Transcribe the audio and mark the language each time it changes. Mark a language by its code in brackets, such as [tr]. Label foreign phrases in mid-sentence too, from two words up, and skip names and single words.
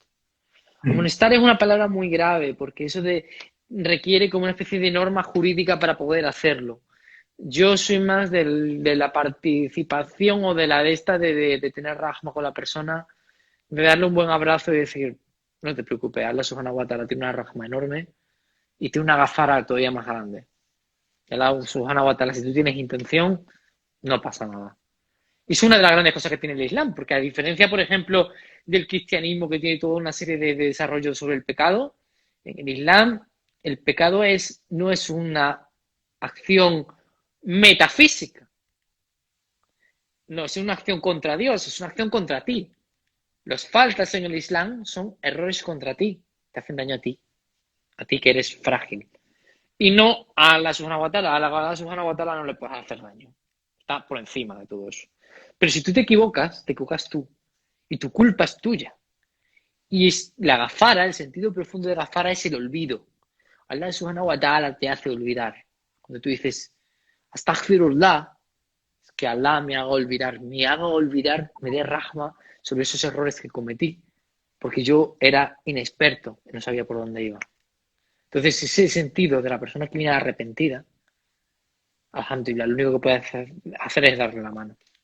[es] Amonestar es una palabra muy grave porque requiere como una especie de norma jurídica para poder hacerlo. Yo soy más de la participación o de la de esta de tener rahma con la persona, de darle un buen abrazo y decir, no te preocupes, [ar] الله سبحانه وتعالى [es] tiene una rahma enorme y tiene una gafara todavía más grande. [ar] الله سبحانه وتعالى, [es] si tú tienes intención, no pasa nada. Y es una de las grandes cosas que tiene el Islam, porque a diferencia, por ejemplo, del cristianismo que tiene toda una serie de desarrollos sobre el pecado, en el Islam el pecado no es una acción metafísica, no es una acción contra Dios, es una acción contra ti. Las faltas en el Islam son errores contra ti, te hacen daño a ti que eres frágil. Y no a [ar] الله سبحانه وتعالى, [es] a [ar] الله سبحانه وتعالى [es] no le puedes hacer daño. Está por encima de todo eso. Pero si tú te equivocas tú. Y tu culpa es tuya. Y la gafara, el sentido profundo de gafara es el olvido. [ar] الله سبحانه وتعالى [es] te hace olvidar. Cuando tú dices, astaghfirullah, es que Allah me haga olvidar, me dé rahma sobre esos errores que cometí. Porque yo era inexperto, no sabía por dónde iba. Entonces, ese sentido de la persona que viene arrepentida, alhamdulillah, lo único que puede hacer es darle la mano.